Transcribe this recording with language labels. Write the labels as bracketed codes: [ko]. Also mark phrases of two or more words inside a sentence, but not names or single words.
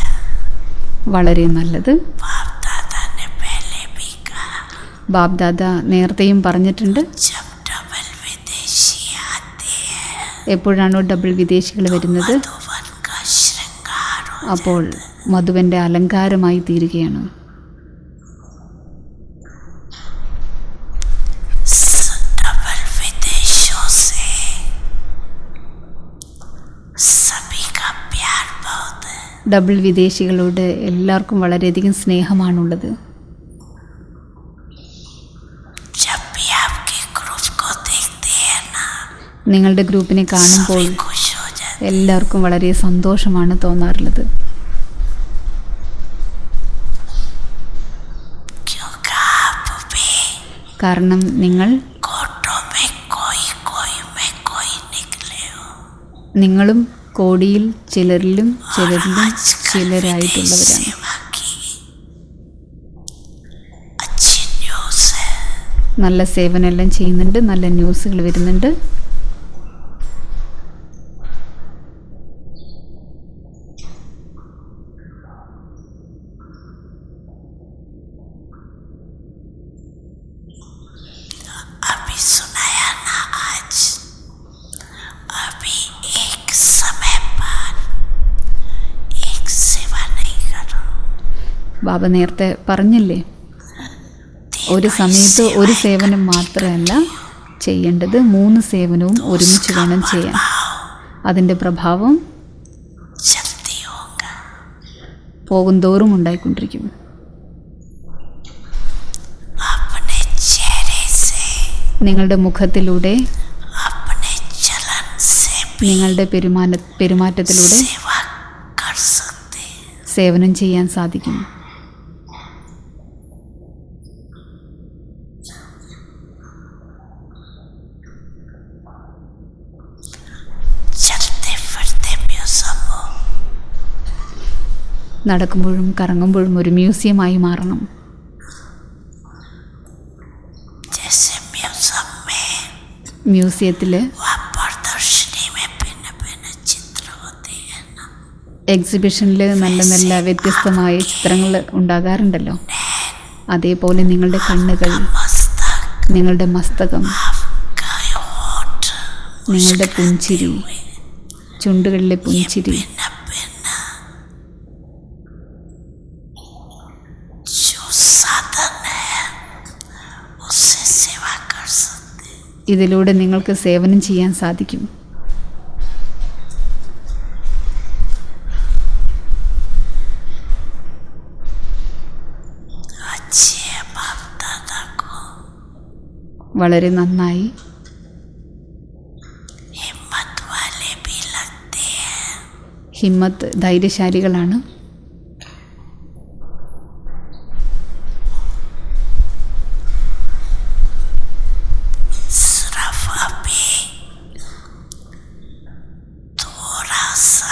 [ml] വളരെ നല്ലത്. [hi] बाप दादा ने पहले भी कहा [ml] ബാബ്ദാദ നേരത്തെയും പറഞ്ഞിട്ടുണ്ട്, [hi] जब डबल विदेशी आते हैं [ml] എപ്പോഴാണോ ഡബിൾ വിദേശികൾ വരുന്നത് [hi] मधुवन का श्रृंगार हो. [ml] അപ്പോൾ മധുവൻ്റെ അലങ്കാരമായി തീരുകയാണ്. [hi] डबल विदेशों से सभी का प्यार बहुत है. [ml] ഡബിൾ വിദേശികളോട് എല്ലാവർക്കും വളരെയധികം സ്നേഹമാണുള്ളത്. [hi] जब भी आपके ग्रुप को देखते हैं ना [ml] നിങ്ങളുടെ ഗ്രൂപ്പിനെ കാണുമ്പോൾ [hi] सभी खुश हो जाते. [ml] എല്ലാവർക്കും വളരെ സന്തോഷമാണ് തോന്നാറുള്ളത്. [hi] क्योंकि आप भी [ml] കാരണം നിങ്ങൾ [hi] कोटों में कोई में कोई निकले हो. [ml] നിങ്ങളും കോടിയിൽ ചിലരിലും ചിലരായിട്ടുള്ളവരാണ്. [hi] सेवा की अच्छी न्यूज़ है. [ml] നല്ല സേവനമെല്ലാം ചെയ്യുന്നുണ്ട്, നല്ല ന്യൂസുകൾ വരുന്നുണ്ട്. [hi] अभी सुनाया ना आज. अभी एक समय पर एक सेवा नहीं करो. [ml] ബാബ നേരത്തെ പറഞ്ഞില്ലേ, ഒരു സമയത്ത് ഒരു സേവനം മാത്രമല്ല ചെയ്യേണ്ടത്, 3 സേവനവും ഒരുമിച്ച് വേണം ചെയ്യാൻ. അതിൻ്റെ പ്രഭാവം [hi] जल्दी होगा. [ml] പോകുന്തോറും ഉണ്ടായിക്കൊണ്ടിരിക്കും. [hi] अपने चेहरे से, [ml] നിങ്ങളുടെ മുഖത്തിലൂടെ, [hi] अपने चलन से भी [ml] നിങ്ങളുടെ പെരുമാറ്റത്തിലൂടെ [hi] सेवा कर सकते हैं. [ml] സേവനം ചെയ്യാൻ സാധിക്കും. [hi] चलते फिरते म्यूजियम हो, [ml] നടക്കുമ്പോഴും കറങ്ങുമ്പോഴും ഒരു മ്യൂസിയമായി മാറണം. [hi] जैसे म्यूजियम में [ml] മ്യൂസിയത്തിൽ, [hi] वह प्रदर्शनी में भिन्न भिन्न चित्र होते हैं ना, [ml] എക്സിബിഷനിൽ നല്ല നല്ല വ്യത്യസ്തമായ ചിത്രങ്ങൾ ഉണ്ടാകാറുണ്ടല്ലോ. അതേപോലെ നിങ്ങളുടെ കണ്ണുകൾ, [hi] मस्तक, [ml] നിങ്ങളുടെ മസ്തകം, [hi] आपका होठ, [ml] നിങ്ങളുടെ പുഞ്ചിരി, ചുണ്ടുകളിലെ പുഞ്ചിരി, [hi] भिन्न भिन्न जो साधन है उससे सेवा कर सकते हैं. [ml] ഇതിലൂടെ നിങ്ങൾക്ക് സേവനം ചെയ്യാൻ സാധിക്കും. [hi] अच्छे बाप दादा को [ml] വളരെ നന്നായി. [hi] हिम्मत वाले भी लगते हैं. [ml] ഹിമ്മത്ത് ധൈര്യശാലികളാണ്. [hi] सिर्फ अभी थोड़ा सा